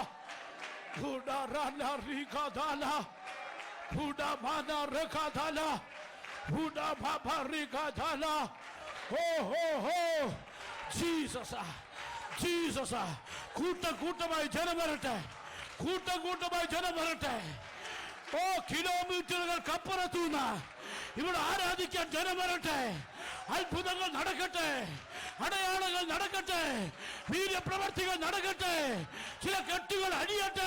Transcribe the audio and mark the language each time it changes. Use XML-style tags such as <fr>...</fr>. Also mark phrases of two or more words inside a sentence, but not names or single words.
<en>Huda rana rigadala, huda mana regadala, huda baba rigadala. Oh, oh, oh, Jesus, Jesus.</en> <ml>കൂട്ടമായി ജനം വരട്ടെ, കൂട്ടമായി ജനം വരട്ടെ. ഓ, കിലോമീറ്ററുകൾക്കപ്പുറത്തുനിന്ന് ഇവിടെ ആരാധിക്കാൻ ജനം വരട്ടെ. അത്ഭുതങ്ങൾ നടക്കട്ടെ, അടയാളങ്ങൾ നടക്കട്ടെ, വീര്യപ്രവർത്തികൾ നടക്കട്ടെ, ചില കെട്ടുകൾ അഴിയട്ടെ.</ml>